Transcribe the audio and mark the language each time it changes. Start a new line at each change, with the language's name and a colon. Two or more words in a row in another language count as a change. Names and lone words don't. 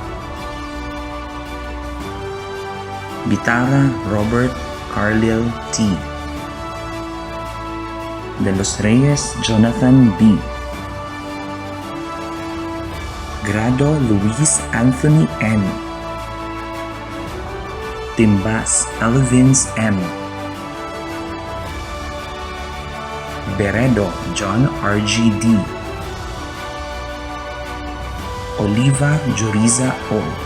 Filipino: Bitara Robert Carlil T. De Los Reyes Jonathan B. Grado Luis Anthony N. Timbas Elvins M. Beredo John RGD. Oliva Juriza O.